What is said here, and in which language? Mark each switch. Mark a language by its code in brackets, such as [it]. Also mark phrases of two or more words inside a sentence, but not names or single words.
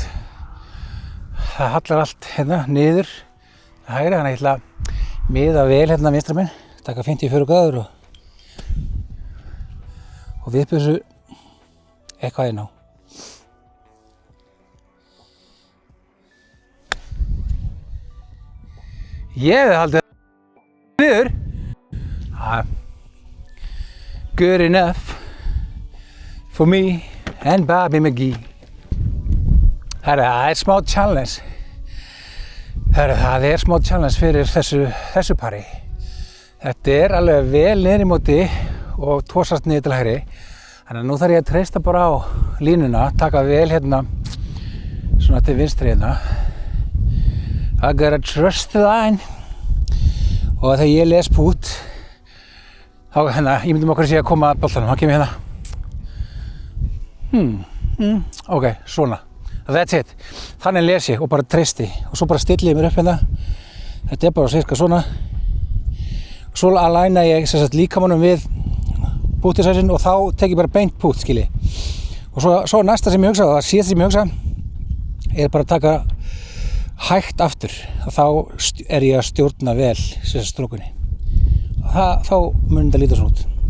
[is] Það hallar allt hérna niður hægri, þannig að ég ætla að miða vel hérna vinstra minn, taka 54 gráður og vippa þessu eitthvað inn á. Ég hefði haldið niður. [en] Good enough for me and Bobby McGee. [is] Það er smá challenge. Það er smá challenge fyrir þessu pari. Þetta er alveg vel niður í móti og tósast niður til hægri. Þannig að nú þarf ég að treysta bara á línuna, taka vel hérna svona til vinstri hérna. [en] I gotta trust the line. [is] Og þegar ég les pút, þá hérna, ég myndum okkur að sé að koma að boltanum, hann kemur hérna. Ok, svona. [en] That's it. [is] Þannig les ég og bara treysti. Og svo bara stilli ég mér upp hérna. Þetta er bara cirka svona. Svo aligna ég líkamannum við pútisæsin og þá tek ég bara beint pút, skilji. Og svo næsta sem ég hugsa, og það síðasta sem ég hugsa, er bara að taka hægt aftur og þá er ég að stjórna vel strókunni og þá mun þetta líta svona út.